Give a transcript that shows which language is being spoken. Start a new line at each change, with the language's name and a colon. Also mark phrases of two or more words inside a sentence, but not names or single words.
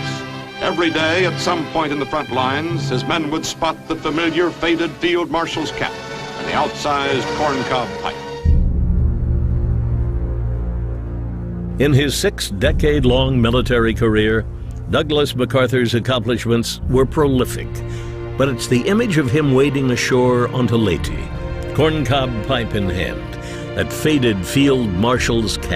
English: Every day, at some point in the front lines, his men would spot the familiar faded field marshal's cap and the outsized corncob pipe. In his 6-decade-long military career, Douglas MacArthur's accomplishments were prolific. But it's the image of him wading ashore onto Leyte, corncob pipe in hand, that faded field marshal's cap.